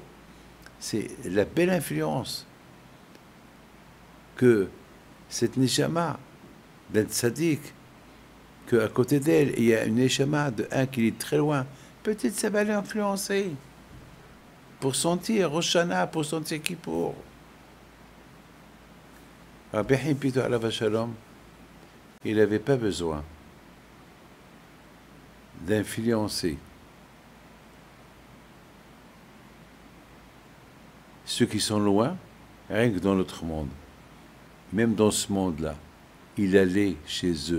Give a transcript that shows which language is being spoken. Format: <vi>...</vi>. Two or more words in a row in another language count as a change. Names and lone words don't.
<fr>C'est la belle influence que cette neshama d'un tzaddik, qu'à côté d'elle, il y a une neshama de un qui est très loin, peut-être ça va l'influencer pour sentir Rosh Hashanah, pour sentir Kippour. Rabbi Haim Pinto</fr> <he>עליו השלום,</he> <fr>il n'avait pas besoin d'influencer ceux qui sont loin, rien que dans notre monde. Même dans ce monde-là, il allait chez eux.</fr>